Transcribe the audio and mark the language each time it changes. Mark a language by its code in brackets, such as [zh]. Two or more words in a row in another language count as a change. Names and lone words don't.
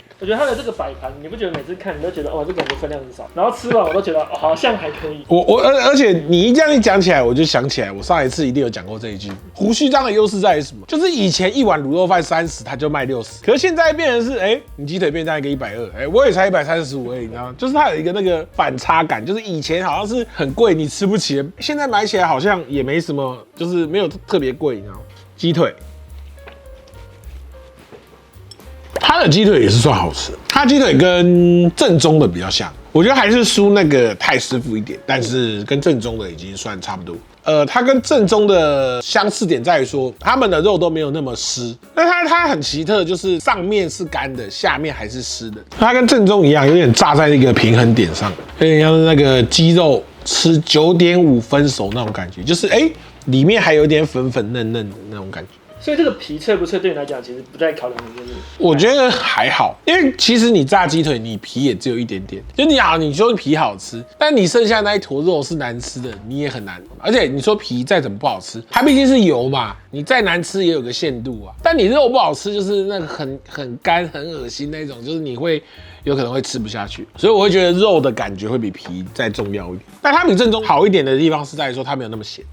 [zh] 我覺得他的這個擺盤，你不覺得每次看你都覺得哦，這感覺分量很少，然後吃完我都覺得哦，好像還可以。而且你這樣一講起來，我就想起來，我上一次一定有講過這一句。鬍鬚張的優勢在於什麼？就是以前一碗滷肉飯30，他就賣60，可是現在變成是，你雞腿便當一個120，我也才135而已，你知道嗎？就是它有一個那個反差感，就是以前好像是很貴，你吃不起，現在買起來好像也沒什麼，就是沒有特別貴，你知道嗎？雞腿，它的雞腿也是算好吃，它雞腿跟正宗的比較像，我覺得還是輸那個太師傅一點，但是跟正宗的已經算差不多。它跟正宗的相似點在於說，他們的肉都沒有那麼濕，但它很奇特，就是上面是乾的，下面還是濕的。它跟正宗一樣，有點炸在那個平衡點上，有點像是那個雞肉吃9.5分熟那種感覺，就是裡面還有點粉粉嫩嫩的那種感覺。所以這個皮脆不脆對你來講，其實不太考量的就是。我覺得還好，因為其實你炸雞腿，你皮也只有一點點。就你說皮好吃，但你剩下那一坨肉是難吃的，你也很難。而且你說皮再怎麼不好吃，它畢竟是油嘛，你再難吃也有個限度啊。但你肉不好吃，就是那個很乾、很惡心那種，就是你會有可能會吃不下去。所以我會覺得肉的感覺會比皮再重要一點。但它比正宗好一點的地方是在於說它沒有那麼鹹。